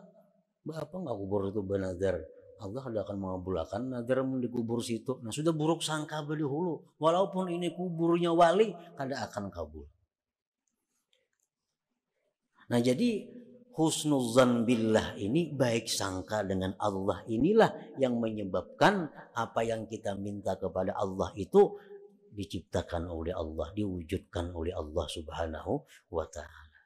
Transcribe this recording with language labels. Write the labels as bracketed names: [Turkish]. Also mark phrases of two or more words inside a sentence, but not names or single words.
[Indonesian] Apa enggak kubur itu bernazar? Allah tidak akan mengabulkan nazar di kubur situ. Nah, sudah buruk sangka dahulu. Walaupun ini kuburnya wali, kada akan kabul. Nah, jadi husnuzan billah ini, baik sangka dengan Allah inilah yang menyebabkan apa yang kita minta kepada Allah itu diciptakan oleh Allah, diwujudkan oleh Allah [Arabic] سبحانه وتعالى.